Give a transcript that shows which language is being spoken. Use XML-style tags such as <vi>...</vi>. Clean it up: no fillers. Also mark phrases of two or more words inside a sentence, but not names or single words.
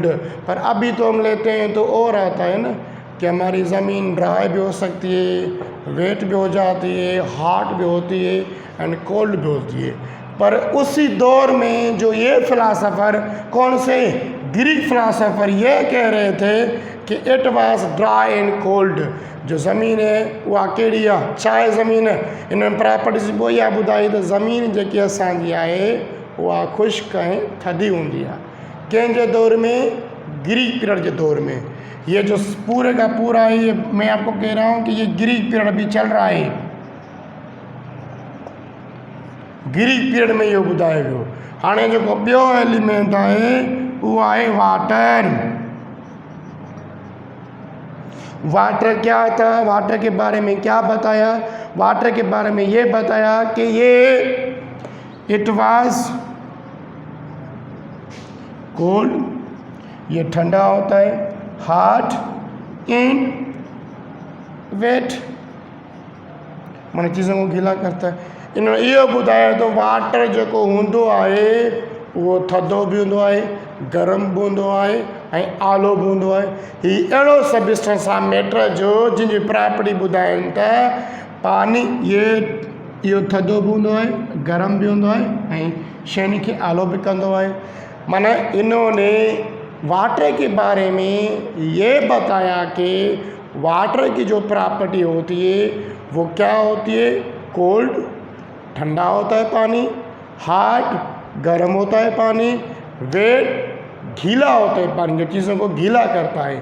<hi>पर अभी तो हम लेते हैं तो और आता है ना कि हमारी ज़मीन ड्राई भी हो सकती है, वेट भी हो जाती है, हॉट भी होती है</hi> <en>and cold</en> <hi>भी होती है। पर उसी दौर में जो ये फिलासफ़र, कौन से ग्रीक फिलासफ़र, ये कह रहे थे कि</hi> <en>it was dry and cold.</en> <sd>जो ज़मीन है उहा कहिड़ी आहे? चाहे ज़मीन। इन्हनि प्रॉपर्टीज़ वो इहा ॿुधाई त ज़मीन जेकी असांजी आहे उहा खुश्क ऐं थधी हूंदी आहे। कंहिंजे दौर में?</sd> <hi>ग्रीक पीरियड के दौर में। ये जो पूरे का पूरा है, ये मैं आपको कह रहा हूँ कि ये ग्रीक पीरियड भी चल रहा है।</hi> <sd>ग्रीक पीरियड में इहो ॿुधायो वियो। हाणे जेको ॿियो एलिमेंट आहे उहो आहे वाटर।</sd> <hi>वाटर क्या था? वाटर के बारे में क्या बताया? वाटर के बारे में ये बताया कि ये</hi> <en>it was cold,</en> <hi>ये ठंडा होता है,</hi> <en>hot and wet,</en> <hi>माना चीज़ों को गीला करता है।</hi> <sd>इन्होंने इहो ॿुधायो त वाटर जेको हूंदो आहे उहो थधो बि हूंदो आहे, गरम बि हूंदो आहे ऐं आलो बि हूंदो आहे। हीउ अहिड़ो सब्सटेंस आहे मैटर जो जंहिंजी प्रॉपर्टी ॿुधाइनि त पानी, इहो थधो बि हूंदो आहे, गरम बि हूंदो आहे ऐं शयुनि खे आलो बि कंदो आहे।</sd> <hi>माना इन्होंने वाटर के बारे में ये बताया कि वाटर की जो प्रॉपर्टी होती है वो क्या होती है? कोल्ड, ठंडा होता है पानी, हॉट, गर्म होता है पानी, वेट, गीला होता है पानी, जो चीज़ों को गीला करता है।</hi>